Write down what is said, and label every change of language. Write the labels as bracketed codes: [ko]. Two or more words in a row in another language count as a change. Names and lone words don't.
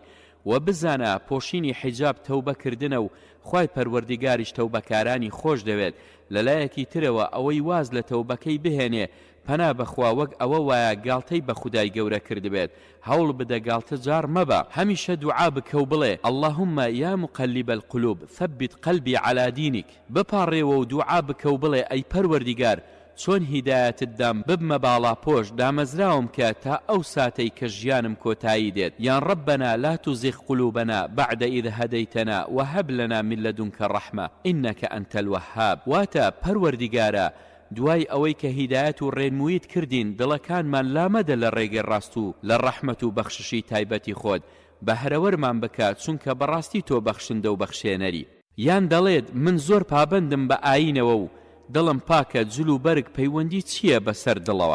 [ckb] و بزانە پۆشینی حیجاب تەوبەکردنە و خوای پەروەردیگاریش تەوبەکارانی خۆش دەوێت. لەلایەکی ترەوە ئەوەی واز لە تەوبەکەی بهێنێ پەنا بەخوا وەک ئەوە وایە گاڵتەی بە خودای گەورە کردبێت. هەوڵ بدە گاڵتە جار مەبە، هەمیشە دوعا بکە و بڵێ [ar] اللهم یا مقلب القلوب ثبت قلبي على دينك. [ckb] بپاڕێوە و دوعا بکە و بڵێ ئەی پەروەردیگار چۆن هیدایەتت دام ببمە باڵاپۆش، دامەزراوم کە تا ئەو ساتەی کە ژیانم کۆتایی دێت. [ar] یان ربنا لا تزغ قلوبنا بعد إذ هديتنا وهب لنا من لدنك رحمة إنك أنت الوهاب. [ckb] واتە پەروەردیگارە دوای ئەوەی کە هیدایەت و ڕێنموویت کردین دڵەکانمان لامەدە لە ڕێگەی ڕاست و لە ڕەحمەت و بەخششی تایبەتی خۆت، بەهرەوەرمان بکات چونکە بەڕاستی تۆ بەخشندە و بەخشێنەری. یان دەڵێت من زۆر پابندم بە ئاینەوە و دڵم پاکە، جل و بەرگ پەیوەندی چییە بەسەر دڵەوە؟